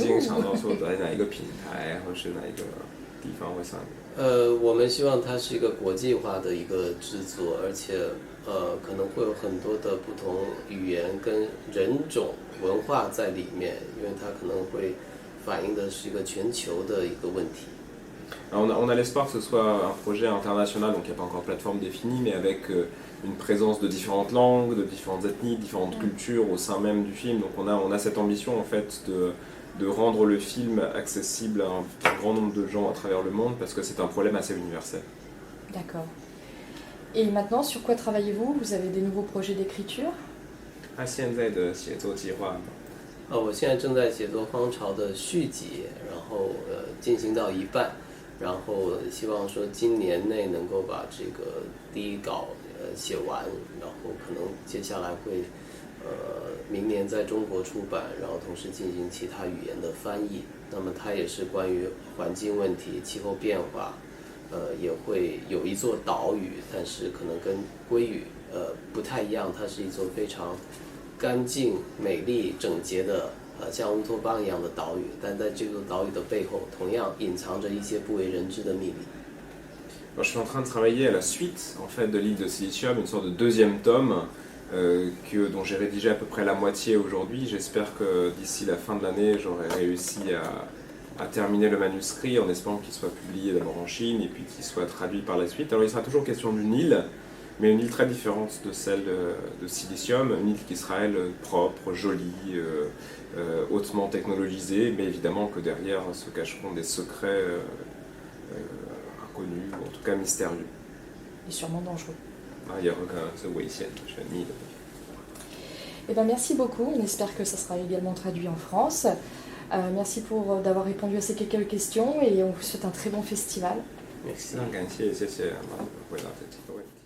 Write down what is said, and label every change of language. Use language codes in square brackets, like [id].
[zh] 已经想到说在哪一个平台或是哪一个地方会上映。我们希望它是一个国际化的一个制作，而且可能会有很多的不同语言跟人种文化在里面，因为它可能会反映的是一个全球的一个问题。 [fr] Alors on a l'espoir que ce soit un projet international, donc il n'y a pas encore de plateforme définie, mais avec une présence de différentes langues, de différentes ethnies, différentes cultures au sein même du film. Donc on a cette ambition en fait de rendre le film accessible à un grand nombre de gens à travers le monde parce que c'est un problème assez universel. D'accord. Et maintenant, sur quoi travaillez-vous? Vous avez des nouveaux projets d'écriture? [zh] 现在的写作计划我现在正在写作《荒潮》的续集，然后进行到一半，然后希望说今年内能够把这个第一稿写完，然后可能接下来会明年在中国出版，然后同时进行其他语言的翻译。那么它也是关于环境问题、气候变化，也会有一座岛屿，但是可能跟鲑鱼不太一样，它是一座非常干净、美丽、整洁的像乌托邦一样的岛屿，但在这座岛屿的背后，同样隐藏着一些不为人知的秘密。 [fr] Alors, je suis en train de travailler à la suite en fait, de l'île de Silicium, une sorte de deuxième tome dont j'ai rédigé à peu près la moitié aujourd'hui. J'espère que d'ici la fin de l'année, j'aurai réussi à terminer le manuscrit en espérant qu'il soit publié d'abord en Chine et puis qu'il soit traduit par la suite. Alors il sera toujours question d'une île, mais une île très différente de celle de Silicium, une île qui sera elle propre, jolie, hautement technologisée, mais évidemment que derrière se cacheront des secrets inconnus, ou en tout cas mystérieux. Et sûrement dangereux. Il y a ce Weishen, Eh ben, merci beaucoup, on espère que ça sera également traduit en France. Merci d'avoir répondu à ces quelques questions et on vous souhaite un très bon festival. Merci. [zh] 非常感谢，谢谢马总回答这几个问题。